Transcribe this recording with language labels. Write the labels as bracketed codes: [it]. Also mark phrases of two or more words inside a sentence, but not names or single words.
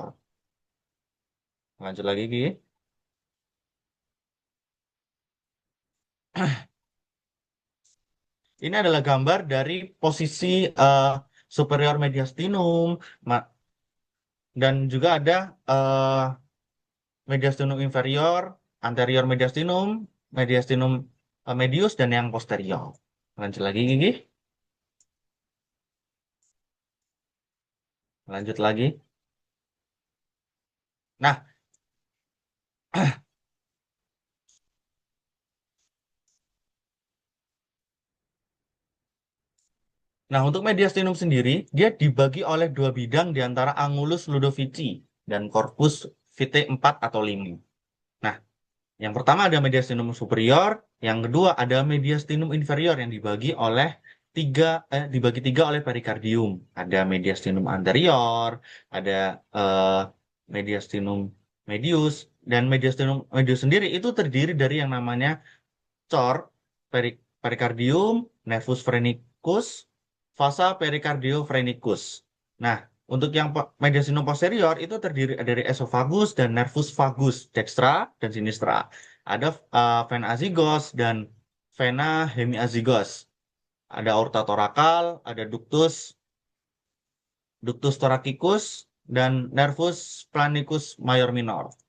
[id] Lanjut lagi, Gigi. Ini adalah gambar dari posisi superior mediastinum, dan juga ada eh, mediastinum inferior, anterior mediastinum, mediastinum medius, dan yang posterior. Lanjut lagi, Gigi. Lanjut lagi. Nah, nah untuk mediastinum sendiri, dia dibagi oleh dua bidang di antara angulus ludovici dan corpus vitae 4 atau 5. Nah, yang pertama ada mediastinum superior, yang kedua ada mediastinum inferior yang dibagi tiga oleh perikardium. Ada mediastinum anterior, ada eh, mediastinum medius, dan mediastinum medius sendiri itu terdiri dari yang namanya cor, perikardium, nervus phrenicus, fossa pericardiophrenicis. Nah, untuk yang mediastinum posterior itu terdiri dari esophagus dan nervus vagus dextra dan sinistra. Ada vena azygos dan vena hemiazygos. Ada aorta torakal, ada ductus thoracicus, dan nervus planicus major minor.